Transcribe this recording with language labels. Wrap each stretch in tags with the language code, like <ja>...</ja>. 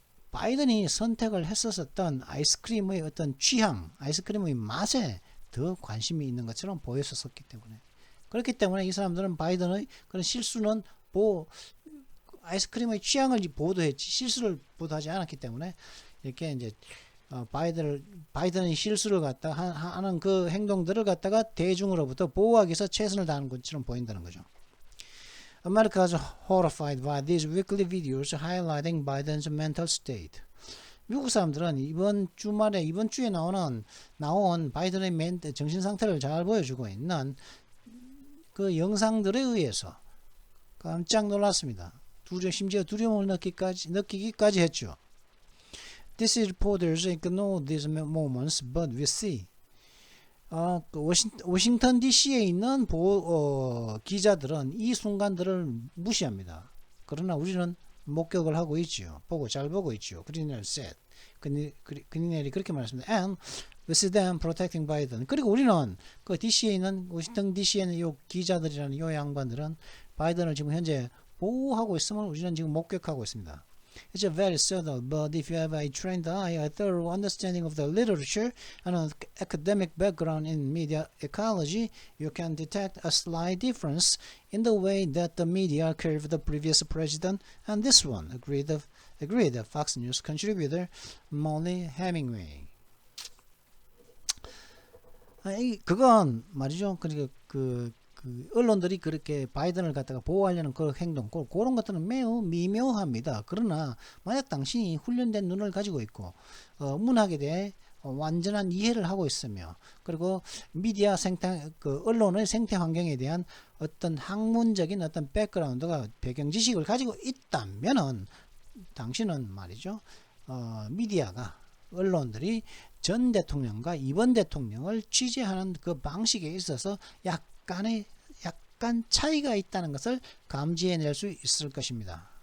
<ko>바이든이 선택을 했었던 아이스크림의 어떤 취향, 아이스크림의 맛에 더 관심이 있는 것처럼 보였었기 때문에, 그렇기 때문에 이 사람들은 바이든의 그런 실수는 아이스크림의 취향을 보도했지 실수를 보도하지 않았기 때문에 이렇게 이제 바이든의 실수를 갖다 하는 그 행동들을 갖다가 대중으로부터 보호하기 위해서 최선을 다하는 것처럼 보인다는 거죠.</ko> <en>America is horrified by these weekly videos highlighting Biden's mental state.</en> <ko>미국 사람들은 이번 주에 나온 바이든의 정신 상태를 잘 보여주고 있는 그 영상들에 의해서 깜짝 놀랐습니다. 심지어 두려움을 느끼기까지 했죠.</ko> <en>This reporters ignore these moments, but we see.</en> <ko>그 워싱턴 DC에 있는 기자들은 이 순간들을 무시합니다. 그러나 우리는 목격을 하고 있지요. 잘 보고 있지요. 그리넬</ko> <en>said.</en> <ko>그리넬이 그렇게 말했습니다.</ko> <en>And we see them protecting Biden.</en> <ko>그리고 우리는 그 DC에 있는 워싱턴 DC에 있는 요 기자들이라는 요 양반들은 바이든을 지금 현재 보호하고 있음을 우리는 지금 목격하고 있습니다.</ko> <en>It's very subtle, but if you have a trained eye, a thorough understanding of the literature, and an academic background in media ecology, you can detect a slight difference in the way that the media covered the previous president and this one, agreed Fox News contributor Molly Hemingway.</en> <ko>그건 말이죠. 그러니까 그 언론들이 그렇게 바이든을 갖다가 보호하려는 그 행동, 그런 것들은 매우 미묘합니다. 그러나 만약 당신이 훈련된 눈을 가지고 있고 문학에 대해 완전한 이해를 하고 있으며, 그리고 미디어 생태, 언론의 생태 환경에 대한 어떤 학문적인 어떤 백그라운드가 배경 지식을 가지고 있다면은 당신은 말이죠, 미디어가, 언론들이 전 대통령과 이번 대통령을 취재하는 그 방식에 있어서 약간 차이가 있다는 것을 감지해낼 수 있을 것입니다.</ko>